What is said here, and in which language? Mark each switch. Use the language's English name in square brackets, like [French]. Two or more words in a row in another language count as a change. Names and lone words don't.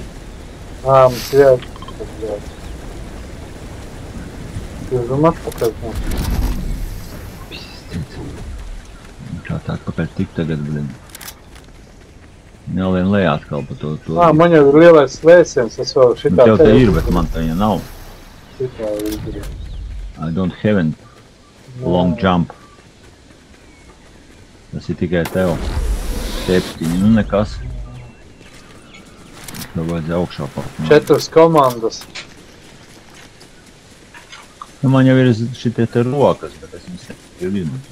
[Latvian] Mums jāiet. Jūs un atpakaļ. Kā tā atpakaļ tik tagad, bļē. Jālien lejā atkal pa to. Man jau ir lielais svēsiens, es vēl šitā tev te ir, bet man viņa nav. Šitā izdarīju. [English] I don't have a long jump. [Latvian] Tas ir tikai tev. 7, nu nekas. Tev vajadzēja augšā pakt. 4 komandas. Nu, man jau ir šitie te rokas, bet es viņas ir izmantot.